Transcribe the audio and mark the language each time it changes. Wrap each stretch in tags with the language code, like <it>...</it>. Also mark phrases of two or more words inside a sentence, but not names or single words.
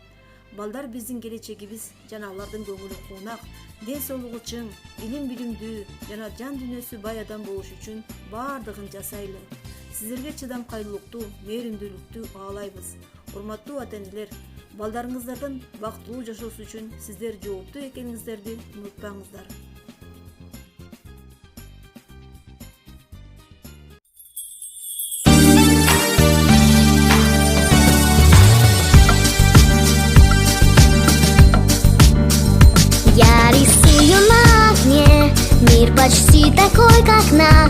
<ky>Балдар биздин келечегибиз жана алардын көңүлү куунак, ден соолугу чың, билимдүү жана жан дүйнөсү бай адам болуш үчүн баардыгын жасайлы. Сиздерге чыдамкайлуулукту, мээримдүүлүктү каалайбыз. Урматтуу ата-энелер, балдарыңыздардын бактылуу жашоосу үчүн сиздер жооптуу экениңиздерди унутпаңыздар.</ky> <ru>Я рисую на окне мир почти такой, как наш.</ru>